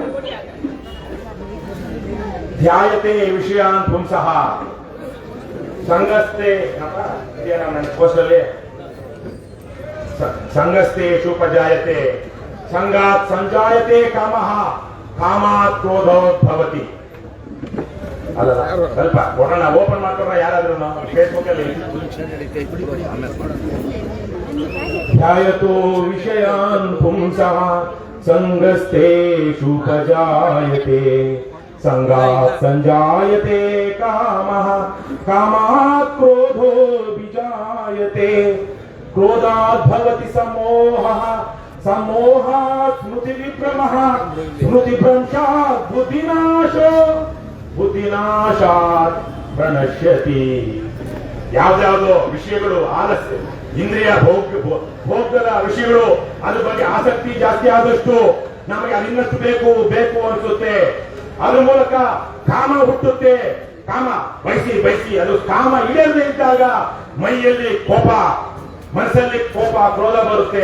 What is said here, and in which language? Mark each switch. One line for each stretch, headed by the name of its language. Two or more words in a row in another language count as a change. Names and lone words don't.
Sanskrit: ಧ್ಯಾಯತೆ ವಿಷಯಾನ್ ಪುಂಸಃ ಸಂಗಸ್ತೆ,
Kannada: ನನ್ನ ಪೋಸ್ಟ್ ಅಲ್ಲಿ
Sanskrit: ಸಂಗಸ್ತೇಷುಪಜಾಯತೆ ಸಂಗಾತ್ ಸಂಜಾಯತೆ ಕಾಮಃ ಕಾಮಾತ್ ಕ್ರೋಧೋದ್ಭವತಿ.
Kannada: ಅಲ್ಲ ಸ್ವಲ್ಪ ಕೊಡೋಣ, ಓಪನ್ ಮಾಡ್ಕೊಂಡ್ರೆ ಯಾರಾದ್ರೂ ಫೇಸ್ಬುಕ್ ಅಲ್ಲಿ
Sanskrit: ध्यायतो विषयान् पुंसः संगस्तेषुपजायते संगात् संजायते कामः कामात् क्रोधो विजायते क्रोधात् भवति सम्मोहः सम्मोहात् स्मृतिविभ्रमः स्मृतिभ्रंशात् बुद्धिनाशो बुद्धिनाशाತ್ ಪ್ರಣಶ್ಯತಿ.
Kannada: ಯಾವ್ದಾವುದೋ ವಿಷಯಗಳು ಆಲಸ್ಯ ಇಂದ್ರಿಯ ಭೋಗದ ವಿಷಯಗಳು ಅದ್ರ ಬಗ್ಗೆ ಆಸಕ್ತಿ ಜಾಸ್ತಿ ಆದಷ್ಟು ನಮಗೆ ಅದಿನ್ನಷ್ಟು ಬೇಕು ಬೇಕು ಅನ್ಸುತ್ತೆ. ಅದ್ರ ಮೂಲಕ ಕಾಮ ಹುಟ್ಟುತ್ತೆ. ಕಾಮ ಬಯಸಿ ಬಯಸಿ ಅದು ಕಾಮ ಈಡೇರದೇ ಇದ್ದಾಗ ಮೈಯಲ್ಲಿ ಕೋಪ, ಮನಸ್ಸಲ್ಲಿ ಕೋಪ ಕ್ರೋಧ ಬರುತ್ತೆ.